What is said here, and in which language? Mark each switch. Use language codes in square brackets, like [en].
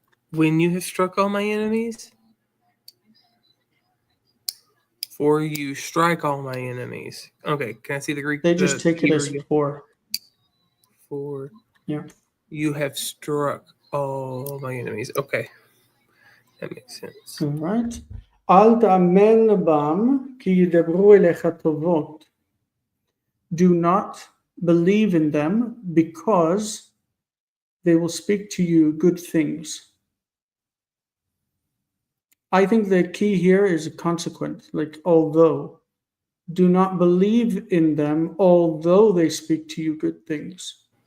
[en] when you have struck all my enemies, for you strike all my enemies. Okay, can I see the Greek? They just take it as Hebrew again? for. For Yeah. you have struck all my enemies. Okay, that makes sense. All right. [he] אל תאמן בם כי ידברו אליך טובות. [en] Do not believe in them because they will speak to you good things. I think the key here is consequent, like although. Do not believe in them although they speak to you good things.